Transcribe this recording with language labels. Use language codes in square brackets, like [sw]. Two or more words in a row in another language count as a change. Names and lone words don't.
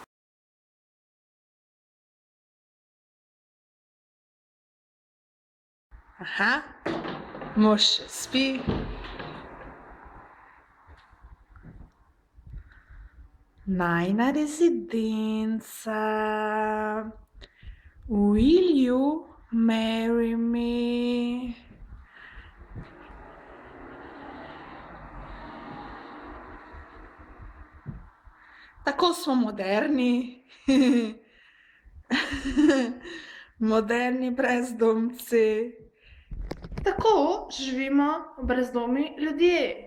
[sl] Aha, mož še spi. Najina rezidenca. [en] Will you marry me? [sl] Tako smo moderni. Moderni brezdomci. Tako živimo brezdomni ljudje.